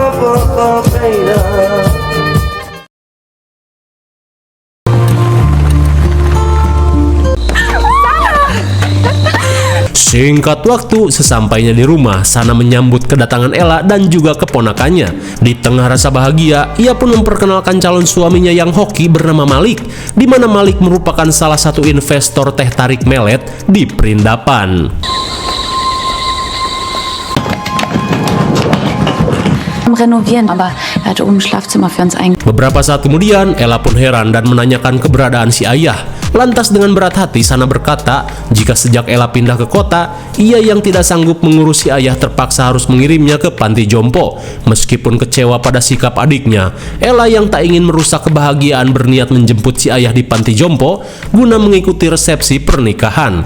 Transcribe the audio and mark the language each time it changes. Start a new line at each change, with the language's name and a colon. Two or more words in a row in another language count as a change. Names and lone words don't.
Indonesian: Singkat waktu, sesampainya di rumah, Sana menyambut kedatangan Ella dan juga keponakannya. Di tengah rasa bahagia, ia pun memperkenalkan calon suaminya yang hoki bernama Malik, di mana Malik merupakan salah satu investor teh tarik melet di Perindapan.
German: Renovieren, aber er hatte oben ein Schlafzimmer für uns eingebaut.
Indonesian: Beberapa saat kemudian, Ella pun heran dan menanyakan keberadaan si ayah. Lantas dengan berat hati, Sana berkata jika sejak Ella pindah ke kota, ia yang tidak sanggup mengurus si ayah terpaksa harus mengirimnya ke panti jompo. Meskipun kecewa pada sikap adiknya, Ella yang tak ingin merusak kebahagiaan berniat menjemput si ayah di panti jompo guna mengikuti resepsi pernikahan.